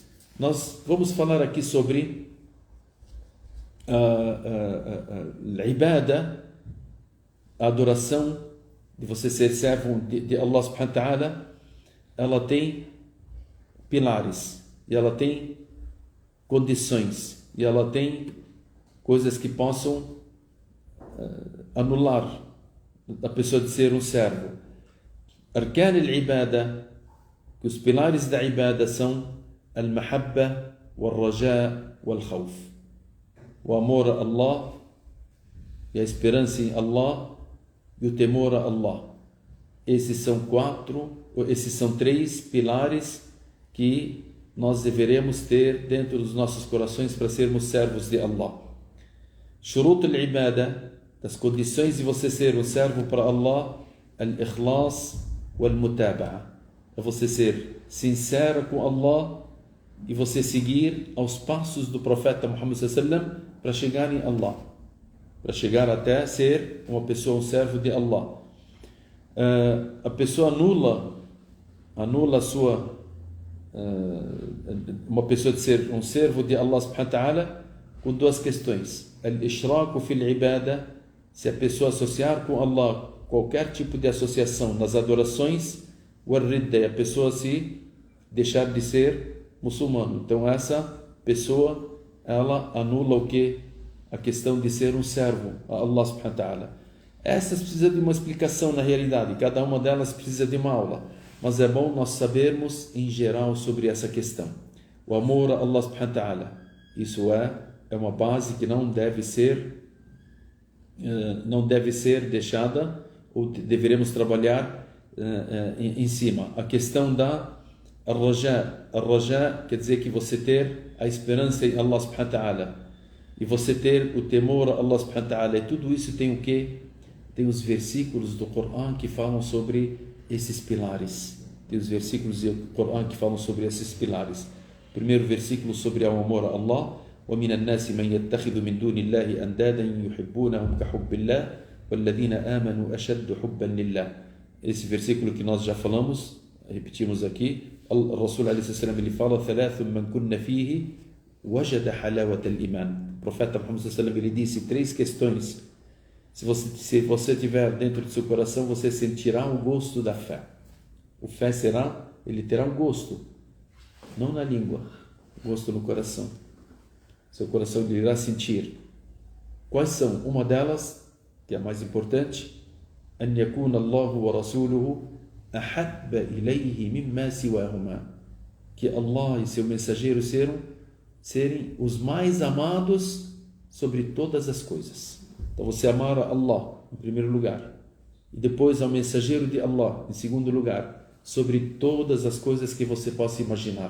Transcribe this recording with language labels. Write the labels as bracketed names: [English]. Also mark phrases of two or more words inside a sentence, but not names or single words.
[Portuguese] Nós vamos falar aqui sobre a ibada, a adoração, de você ser servo de [Arabic] الله سبحانه وتعالى. [Portuguese] Ela tem pilares, e ela tem condições, e ela tem coisas que possam anular a pessoa de ser um servo. [Arabic] أركان العبادة, [Portuguese] que os pilares da ibada são [Arabic] المحبة، والرجاء، والخوف, [Portuguese] o amor a Allah, e a esperança em Allah, e o temor a Allah. Esses são três pilares que nós deveremos ter dentro dos nossos corações para sermos servos de Allah. [Arabic] شروط العبادة, [Portuguese] das condições de você ser um servo para Allah: [Arabic] الإخلاص والمتابعة, [Portuguese] é você ser sincero com Allah e você seguir aos passos do profeta Muhammad [Arabic] صلى الله عليه وسلم [Portuguese] para chegar em Allah. para chegar até ser uma pessoa, um servo de Allah. A pessoa anula a sua uma pessoa de ser um servo de [Arabic] الله سبحانه وتعالى [Portuguese] com duas questões: [Arabic] الإشراك في العبادة, [Portuguese] se a pessoa associar com Allah qualquer tipo de associação nas adorações, wal-ridda, a pessoa se deixar de ser muçulmano. Então essa pessoa, ela anula o que? A questão de ser um servo a [Arabic] الله سبحانه وتعالى. [Portuguese] Essas precisam de uma explicação na realidade, cada uma delas precisa de uma aula, mas é bom nós sabermos em geral sobre essa questão. O amor a [Arabic] الله سبحانه وتعالى, [Portuguese] isso é uma base que não deve ser deixada, ou deveremos trabalhar em cima. A questão da Ar-Raja quer dizer que você ter a esperança em [Arabic] الله سبحانه وتعالى, [Portuguese] e você ter o temor a [Arabic] الله سبحانه وتعالى, [Portuguese] e tudo isso tem o quê? Tem os versículos do Coran que falam sobre esses pilares. Tem os versículos do Coran que falam sobre esses pilares. Primeiro versículo sobre o amor a Allah: [Arabic] وَمِنَ النَّاسِ مَنْ يَتَّخِذُ مِنْ دُونِ اللَّهِ أَنْدَادًا يُحِبُّونَهُمْ كَحُبِّ اللَّهِ وَالَّذِينَ آمَنُوا أَشَدُّ حُبًّا لِلَّهِ. [Portuguese] Esse versículo que nós já falamos, repetimos aqui, o [Arabic] رسول عليه السلام, [Portuguese] ele fala: [Arabic] ثَلَاثٌ مَنْ كُنَّ فِيهِ وَجَدَ حَلَاوَةَ الْإِيمَانِ. [Portuguese] O profeta Muhammad [Arabic] صلى الله عليه وسلم, [Portuguese] ele disse 3 questões. Se você tiver dentro do seu coração, você sentirá o gosto da fé. Ele terá um gosto, não na língua, gosto no coração. Seu coração irá sentir. Quais são? Uma delas, que é a mais importante: [Arabic] أن يكون الله ورسوله أحب إليه مما سواهما. [Portuguese] Que Allah e seu mensageiro serem os mais amados sobre todas as coisas. Então você amar a Allah em primeiro lugar, e depois ao mensageiro de Allah em segundo lugar, sobre todas as coisas que você possa imaginar.